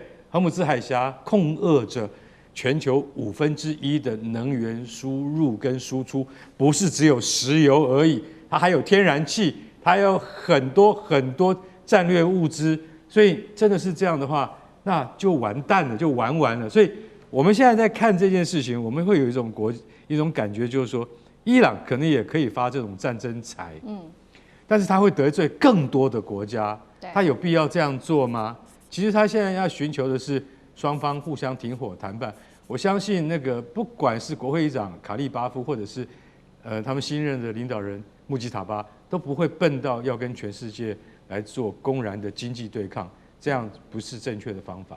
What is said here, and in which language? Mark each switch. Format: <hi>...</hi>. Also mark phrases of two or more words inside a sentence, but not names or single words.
<zh>荷姆茲海峽控扼着全球1/5的能源輸入跟輸出，不是只有石油而已，它還有天然氣，它還有很多戰略物資。所以真的是這樣的話，那就完蛋了，就玩完了。所以我們現在在看這件事情，我們會有一種感覺，就是說，伊朗可能也可以發這種戰爭財，但是他會得罪更多的國家，他有必要這樣做嗎？其實他現在要尋求的是雙方互相停火談判。我相信那個不管是國會議長卡利巴夫，或者是他們新任的領導人穆吉塔巴，都不會笨到要跟全世界來做公然的經濟對抗，這樣不是正確的方法。</zh>